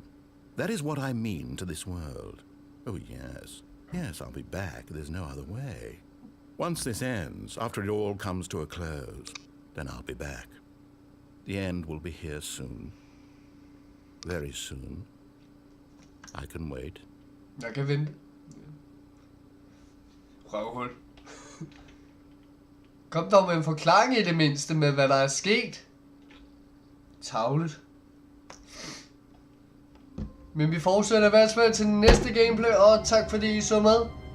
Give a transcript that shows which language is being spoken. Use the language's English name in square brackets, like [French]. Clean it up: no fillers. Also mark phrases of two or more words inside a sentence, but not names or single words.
[English] That is what I mean to this world. Oh, yes. Yes, I'll be back. There's no other way. Once this ends, after it all comes to a close, then I'll be back. The end will be here soon. Very soon. I can wait. [Danish] Jeg kan vente. Røvhul. Kom dog med en forklaring i det mindste med, hvad der er sket. Tavlet. Men vi fortsætter i hvert fald til den næste gameplay, og tak fordi I så med.